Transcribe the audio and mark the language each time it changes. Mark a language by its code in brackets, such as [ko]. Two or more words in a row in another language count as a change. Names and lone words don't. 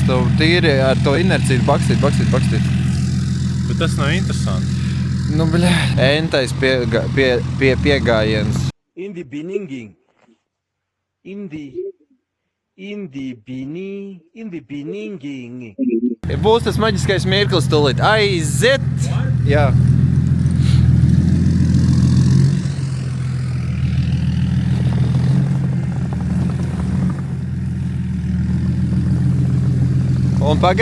[lv] Tev tīri ar to inerciju bakstīt. Bet tas nav interesanti. Nu, bļa, entais piegājiens. [en] In the beginning. [lv] Būs tas maģiskais mirklis tūlīt. Aiziet! Jā. Un paga?